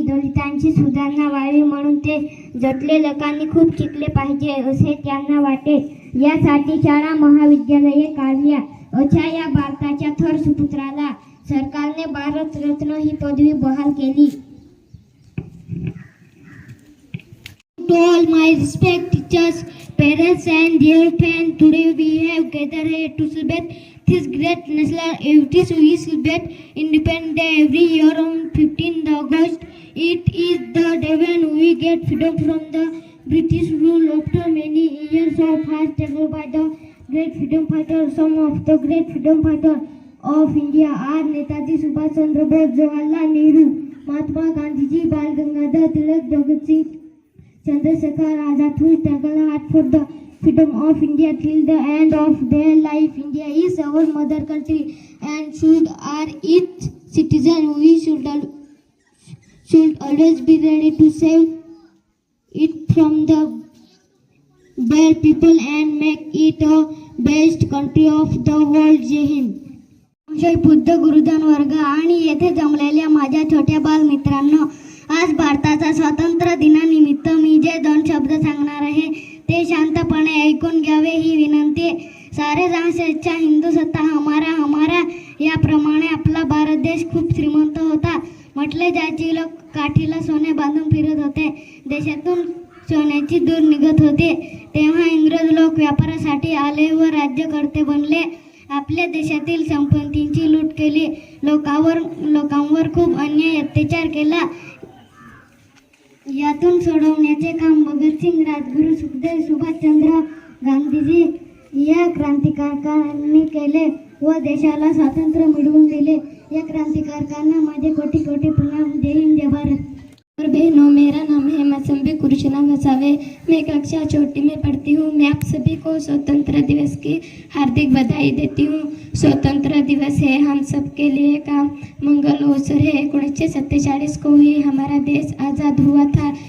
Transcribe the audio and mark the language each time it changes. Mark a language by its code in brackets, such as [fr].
[mr] दलितांची सुधारणा व्हावी म्हणून ते जटले लोकांनी खूप शिकले पाहिजे असे त्यांना वाटे. यासाठी शाळा महाविद्यालये काढल्या. अशा या भारताच्या थोर सुपुत्राला सरकारने भारतरत्न ही पदवी बहाल केली. [en] To all my respect teachers, parents and dear friends, today we have gathered here to celebrate this great national activities. We celebrate Independence Day every year on 15th August. It is the day when we get freedom from the British rule after many years of hard struggle by the great freedom fighters. Some of the great freedom fighters of India are Netaji Subhash Chandra Bose, Jawaharlal Nehru, Mahatma Gandhi, Bal Gangadhar Tilak, Bhagat Singh, Chandrasekhar Azad, who struggled hard for the freedom of India till the end of their life. India is our mother country and should are its citizen. We should always be ready to save it from the bad people and make it a best country of the world. [mr] जय हिंद. जय बुद्ध गुरुजन वर्ग आणि येथे जमलेल्या माझ्या छोट्या बाल मित्रांनो, आज भारताचा स्वातंत्र्य दिनानिमित्त मी जे 2 शब्द सांगणार आहे ते शांतपणे ऐकून घ्यावे ही विनंती. [hi] सारे जहां से अच्छा हिंदू सत्ता हमारा हमारा [mr] याप्रमाणे आपला भारत देश खूप श्रीमंत होता. म्हटले जायचे लोक काठीला सोने बांधून फिरत होते. देशातून सोन्याची दूर निघत होते. तेव्हा इंग्रज लोक व्यापारासाठी आले व राज्यकर्ते बनले. आपल्या देशातील संपत्तीची लूट केली. लोकांवर खूप अन्याय अत्याचार केला. यातून सोडवण्याचे काम भगतसिंग, राजगुरू, सुखदेव, सुभाषचंद्र गांधीजी या क्रांतिकारकांनी केले व देशाला स्वातंत्र्य मिळवून दिले. या क्रांतिकारकांना माझे कोटी कोटी प्रणाम. जय हिंद, जय भारत. [hi] और बहनों, मेरा नाम है मसंबी कृष्णा घसावे. मैं कक्षा छोटी में पढ़ती हूँ. मैं आप सभी को स्वतंत्र दिवस की हार्दिक बधाई देती हूँ. स्वतंत्र दिवस है हम सब के लिए का मंगल अवसर है. 1947 को ही हमारा देश आज़ाद हुआ था.